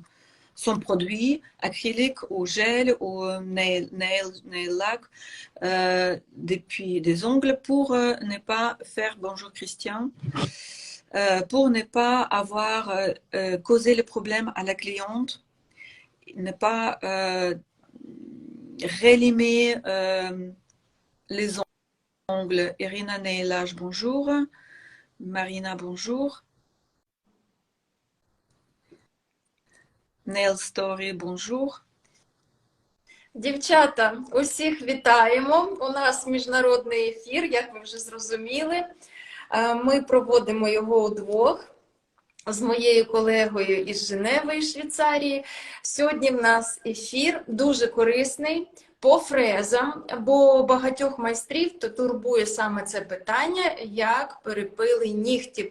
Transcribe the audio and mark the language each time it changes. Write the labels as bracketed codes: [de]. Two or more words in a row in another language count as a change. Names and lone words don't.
[fr] produit acrylique ou gel ou nail lac depuis des ongles pour ne pas faire, bonjour Christian, pour ne pas avoir causé le problème à la cliente, ne pas rélimer les ongles. Irina Neilage, bonjour. Marina, bonjour. Nail Story, bonjour. [uk] Дівчата, усіх вітаємо. У нас міжнародний ефір, як ви вже зрозуміли. Ми проводимо його удвох з моєю колегою із Женеви, із Швейцарії. Сьогодні в нас ефір дуже корисний по фрезам, бо багатьох майстрів то турбує саме це питання, як перепили нігтів.